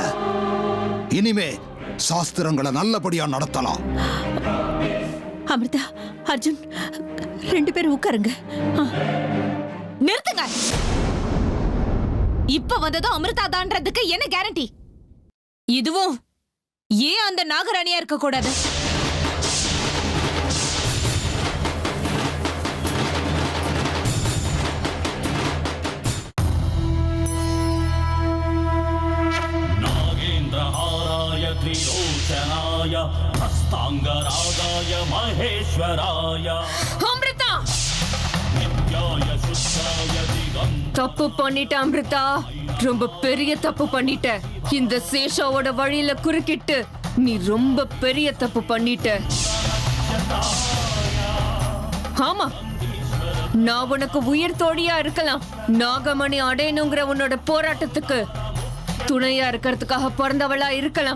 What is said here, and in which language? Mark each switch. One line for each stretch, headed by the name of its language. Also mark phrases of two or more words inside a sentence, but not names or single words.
Tamil: இனிமே சாஸ்திரங்களை நல்லபடியா நடத்தலாம். அமிர்தா, அர்ஜுன், 2 பேரும் உட்காருங்க. நிறுத்துங்க. இப்ப வந்ததும் அமிர்தா தான்றதுக்கு என்ன கேரண்டி? இதுவும் ஏன் அந்த நாகராணியா இருக்க கூடாது?
Sanskrit: त्रिलोचनाय हस्तांगरागाय महेश्वराय
Tamil: அமிர்தா,
Sanskrit: नित्याय शुद्धाय दिगंत
Tamil: தப்பு பண்ணிட்ட அமிர்தா, ரொம்ப பெரிய தப்பு பண்ணிட்ட. இந்த சேஷாவோட வழியில குறுக்கிட்டு நீ ரொம்ப பெரிய தப்பு பண்ணிட்ட. ஆமா, நான் உனக்கு உயிர் தோழியா இருக்கலாம். நாகமணி அடையணுங்கிற உன்னோட போராட்டத்துக்கு துணையா இருக்கிறதுக்காக பிறந்தவளா இருக்கலாம்.